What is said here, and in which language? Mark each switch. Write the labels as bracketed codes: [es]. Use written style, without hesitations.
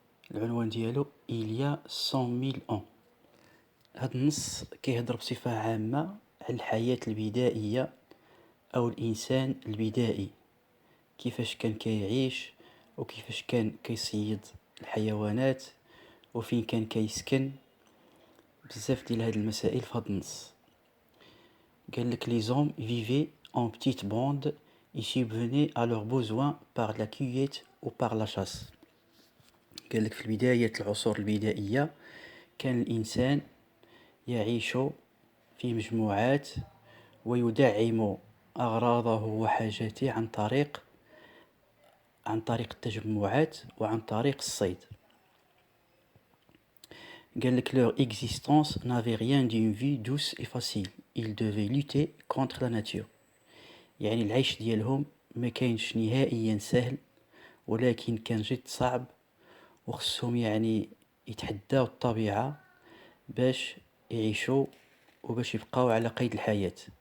[ar] العنوان ديالو إليا [fr] 100,000 ans. [ar] هذا النص كيهضر بصفة عامة على الحياة البدائية أو الإنسان البدائي، كيفاش كان كيعيش وكيفاش كان كيصيد الحيوانات وفين كان كيسكن، بزاف ديال هاد المسائل في هاد النص. قال لك [fr] les hommes vivaient en petites bandes et subvenaient à leurs besoins par la cueillette ou par la chasse. [ar] قال لك في بداية العصور البدائية كان الإنسان يعيش في مجموعات ويدعم أغراضه وحاجاته عن طريق التجمعات وعن طريق الصيد. قال لك [fr] leur existence n'avait rien d'une vie douce et facile. Ils devaient lutter contre la nature. [ar] يعني العيش ديالهم ما كاينش نهائيا سهل، ولكن كان جد صعب، وخصهم يعني يتحداو الطبيعة باش يعيشوا وباش يبقاو على قيد الحياة.